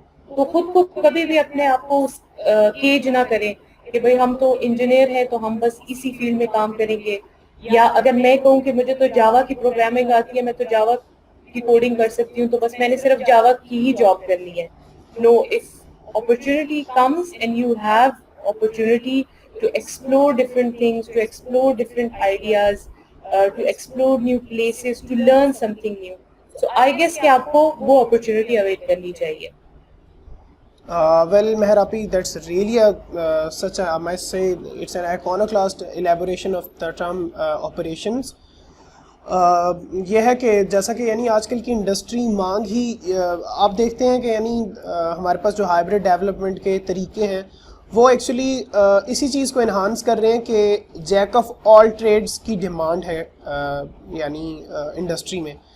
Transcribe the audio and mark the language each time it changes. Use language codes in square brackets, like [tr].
[ur] تو خود کو کبھی بھی اپنے آپ کو کیج نہ کریں کہ بھئی ہم تو انجینئر ہیں تو ہم بس اسی فیلڈ میں کام کریں گے, یا اگر میں کہوں کہ مجھے تو جاوا کی پروگرامنگ آتی ہے, میں تو جاوا کی کوڈنگ کر سکتی ہوں, تو بس میں نے صرف جاوا کی ہی جاب کرنی ہے. [en] No, if opportunity comes and you have opportunity to explore different things, to explore different ideas, to explore new places, to learn something new. So I guess [ur] کہ آپ کو وہ opportunity await کرنی چاہیے. [en] Well, Meher Api, that's really such a, I must say, it's an iconoclast elaboration of the term operations. [ur] یہ ہے کہ جیسا کہ یعنی آج کل کی انڈسٹری مانگ ہی آپ دیکھتے ہیں کہ یعنی ہمارے پاس جو ہائبرڈ ڈیولپمنٹ کے طریقے ہیں وہ ایکچولی اسی چیز کو انہانس کر رہے ہیں کہ [en] jack of all trades [ur] کی ڈیمانڈ ہے یعنی انڈسٹری میں.